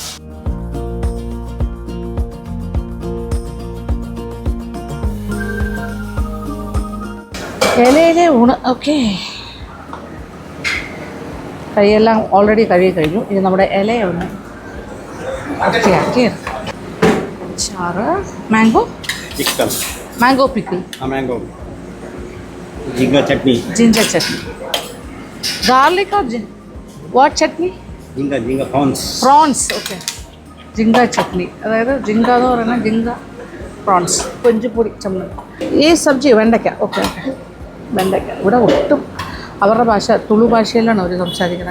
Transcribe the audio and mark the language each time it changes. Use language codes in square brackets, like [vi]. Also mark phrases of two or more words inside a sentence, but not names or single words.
[ml] ഇലയിലെ ഊണ്. ഓക്കെ, കൈയെല്ലാം ഓൾറെഡി കഴുകി കഴിഞ്ഞു. ഇനി നമ്മുടെ ഇലയൊന്ന് വൃത്തിയാക്കി. ചാറ്, [en] mango mango pickle, ginger chutney, ginger chutney, garlic और what chutney? [hi] जिंगा [ml] പ്രോൺസ്. ഓക്കെ, ജിങ്ക ചട്നി. അതായത് ജിങ്ക എന്ന് പറയുന്നത് ജിങ്ക പ്രോൺസ്, കൊഞ്ചുപൊടി ചമ്മന്തി. ഈ സബ്ജി വെണ്ടയ്ക്ക. ഓക്കെ, വെണ്ടയ്ക്ക. ഇവിടെ ഒട്ടും അവരുടെ ഭാഷ തുളു ഭാഷയിലാണ് അവർ സംസാരിക്കുന്നത്.